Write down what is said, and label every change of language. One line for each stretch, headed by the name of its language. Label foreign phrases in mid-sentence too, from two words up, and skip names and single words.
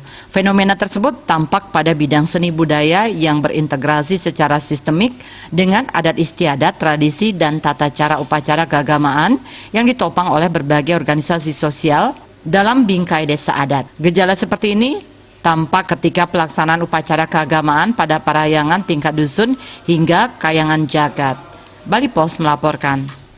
Indonesian: Fenomena tersebut tampak pada bidang seni budaya yang berintegrasi secara sistemik dengan adat istiadat, tradisi, dan tata cara upacara keagamaan yang ditopang oleh berbagai organisasi sosial dalam bingkai desa adat. Gejala seperti ini tampak ketika pelaksanaan upacara keagamaan pada parayangan tingkat dusun hingga kayangan jagat. Bali Pos melaporkan.